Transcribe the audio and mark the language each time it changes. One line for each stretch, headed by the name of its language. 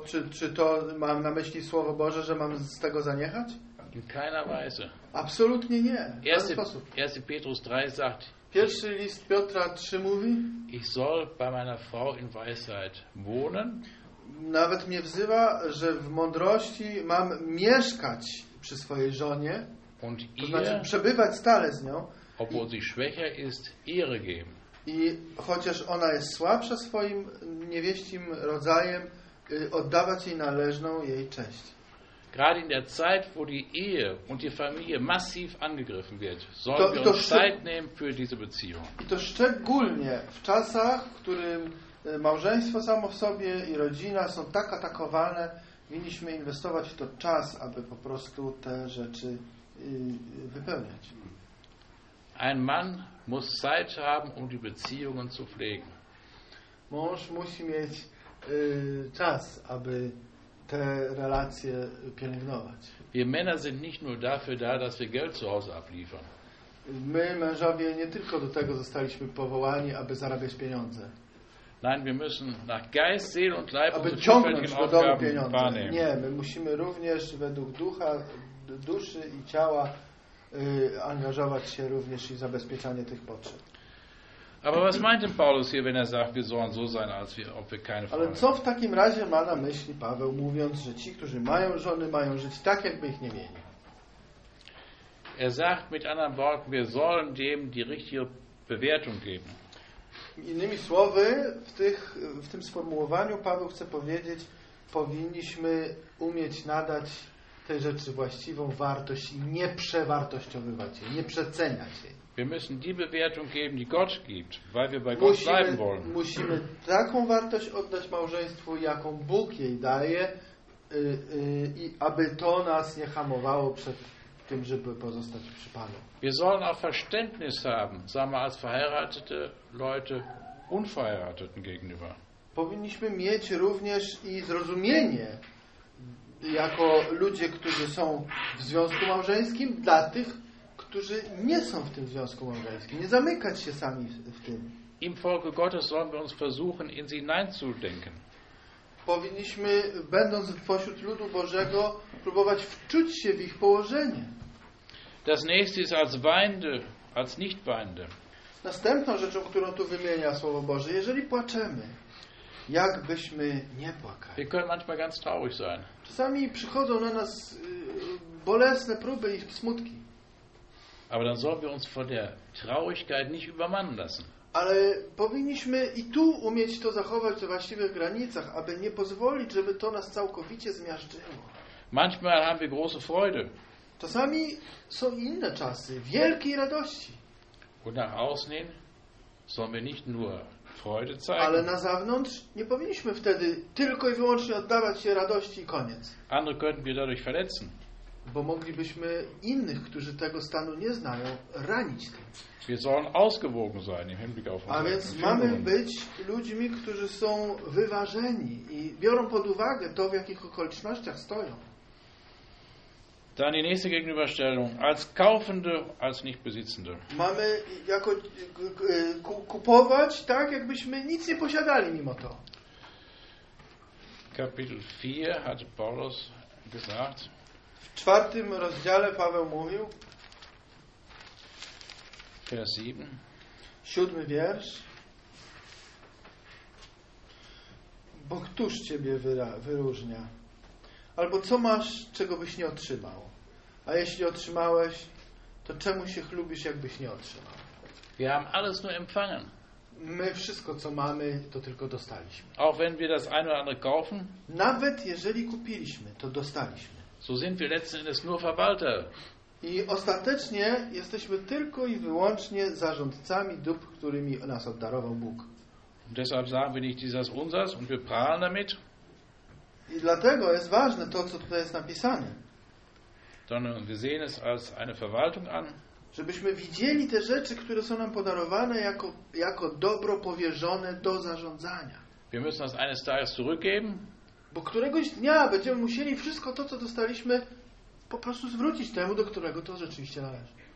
Polish: Czy to mam na myśli Słowo Boże, że mam z tego zaniechać?
German: In keiner Weise.
Polish: Absolutnie nie.
German: Erste Petrus 3 sagt.
Polish: Pierwszy list Piotra 3 mówi.
German: Ich soll bei meiner Frau in Weisheit wohnen.
Polish: Nawet mnie wzywa, że w mądrości mam mieszkać przy swojej żonie.
German: Und
Polish: to znaczy przebywać stale z nią.
German: Obwohl sie schwächer ist, Ehre geben.
Polish: I chociaż ona jest słabsza swoim niewieścim rodzajem, oddawać jej należną jej cześć.
German: Gerade in der Zeit, wo die Ehe und die Familie massiv angegriffen wird, sollen wir uns Zeit nehmen für diese Beziehung.
Polish: I to szczególnie w czasach, w którym małżeństwo samo w sobie i rodzina są tak atakowane, powinniśmy inwestować w to czas, aby po prostu te rzeczy wypełniać.
German: Ein Mann muss Zeit haben, um die Beziehungen zu pflegen.
Polish: Mąż musi mieć czas, aby te relacje pielęgnować.
German: Wir Männer sind nicht nur dafür da, dass wir Geld zu Hause abliefern.
Polish: My mężowie nie tylko do tego zostaliśmy powołani, aby zarabiać pieniądze.
German: Nein, wir müssen nach Geist, Seele und Leib
Polish: aby ciągnąć do domu pieniądze.
German: Wahrnehmen.
Polish: Nie, my musimy również według ducha, duszy i ciała angażować się również i zabezpieczanie tych potrzeb.
German: Aber was meint denn Paulus hier, wenn er sagt, wir sollen so sein, als wir, ob wir keine Frau haben?
Polish: Ale co w takim razie ma na myśli Paweł, mówiąc, że ci, którzy mają żony, mają żyć tak, jakby ich nie mieli?
German: Er sagt mit anderen Worten, wir sollen dem die richtige Bewertung geben.
Polish: Innymi słowy, w tym sformułowaniu Paweł chce powiedzieć, powinniśmy umieć nadać tej rzeczy właściwą wartość i nie przewartościowywać jej, nie przeceniać jej.
German: Wir müssen die Bewertung geben, die Gott gibt, weil wir bei Gott bleiben wollen.
Polish: Musimy taką wartość oddać małżeństwu, jaką Bóg jej daje, i aby to nas nie hamowało przed tym, żeby pozostać przy Panu.
German: Wir sollen auch Verständnis haben, sagen wir als verheiratete Leute unverheirateten gegenüber.
Polish: Powinniśmy mieć również i zrozumienie jako ludzie, którzy są w związku małżeńskim, dla tych, którzy nie są w tym związku małżeńskim, nie zamykać się sami w tym.
German: Im Volke Gottes sollen wir uns versuchen, in sie hineinzudenken.
Polish: Powinniśmy, będąc pośród ludu Bożego, próbować wczuć się w ich położenie.
German: Das nächste ist als weinende, als nicht weinende.
Polish: Następną rzeczą, którą tu wymienia Słowo Boże, jeżeli płaczemy, jakbyśmy nie płakali.
German: Wir können manchmal ganz traurig sein.
Polish: Czasami przychodzą na nas bolesne próby i smutki.
German: Aber dann sollen wir uns von der Traurigkeit nicht übermannen lassen.
Polish: Ale powinniśmy i tu umieć to zachować we właściwych granicach, aby nie pozwolić, żeby to nas całkowicie zmiażdżyło.
German: Manchmal haben wir große Freude.
Polish: Czasami są inne czasy wielkiej radości.
German: Und nach außen sollen wir nicht nur Freude zeigen.
Polish: Ale na zewnątrz nie powinniśmy wtedy tylko i wyłącznie oddawać się radości i koniec.
German: Andere könnten wir dadurch verletzen.
Polish: Bo moglibyśmy innych, którzy tego stanu nie znają, ranić tym.
German: Wir sollen ausgewogen sein im Hinblick auf unsere.
Polish: A więc mamy być ludźmi, którzy są wyważeni i biorą pod uwagę to, w jakich okolicznościach stoją.
German: Dann die nächste Gegenüberstellung. Als Kaufende, als Nichtbesitzende.
Polish: Mamy jako kupować tak, jakbyśmy nic nie posiadali mimo to.
German: Kapitel 4 hat Paulus gesagt.
Polish: W czwartym rozdziale Paweł mówił.
German: Vers 7.
Polish: Siódmy wiersz. Bo któż ciebie wyróżnia? Albo co masz, czego byś nie otrzymał? A jeśli otrzymałeś, to czemu się chlubisz, jakbyś nie otrzymał?
German: Wir haben alles nur empfangen.
Polish: My wszystko, co mamy, to tylko dostaliśmy.
German: Auch wenn wir das eine oder andere kaufen,
Polish: nawet jeżeli kupiliśmy, to dostaliśmy.
German: So sind wir letzten Endes nur Verwalter.
Polish: I ostatecznie jesteśmy tylko i wyłącznie zarządcami dóbr, którymi nas obdarował Bóg.
German: Und deshalb sagen wir nicht, dies ist unseres und wir prahlen damit.
Polish: I dlatego jest ważne to, co tutaj jest napisane.
German: Sondern wir sehen es als eine Verwaltung an.
Polish: Żebyśmy widzieli te rzeczy, które są nam podarowane jako dobro powierzone do zarządzania.
German: Wir müssen das eines Tages zurückgeben.
Polish: Bo któregoś dnia będziemy musieli wszystko to, co dostaliśmy, po prostu zwrócić temu, do którego to rzeczywiście należy.